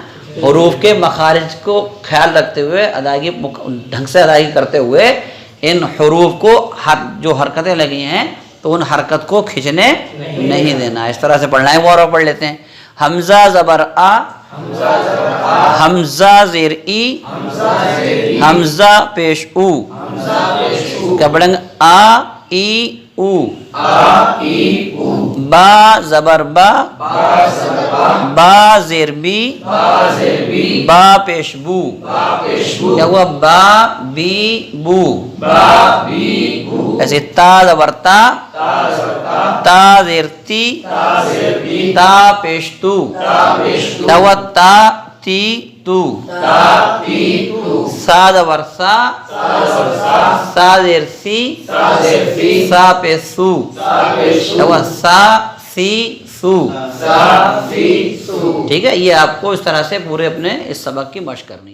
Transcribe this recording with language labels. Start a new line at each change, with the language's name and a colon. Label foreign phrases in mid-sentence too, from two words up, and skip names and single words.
Urdu: حروف کے مخارج کو خیال رکھتے ہوئے ادائیگی ڈھنگ سے ادائیگی کرتے ہوئے ان حروف کو جو حرکتیں لگی ہیں تو ان حرکت کو کھینچنے نہیں دینا. اس طرح سے پڑھنا ہے۔ وہ اور پڑھ لیتے ہیں. ہمزہ زبر آ، ہمزہ زیر ای، ہمزہ پیش او، کیا پڑھیں گے? آ ای او، با زبر با, با زیر بی با پیش بو کیا ہوا با بی بو ایسے تا زبر تا تا زیر تی تا پیش تو کیا ہوا تا تی تو سا زبر سا سا زیر سی سا پیش سو کیا ہوا سا سی سو ٹھیک ہے. یہ آپ کو اس طرح سے پورے اپنے اس سبق کی مشق کرنی ہے.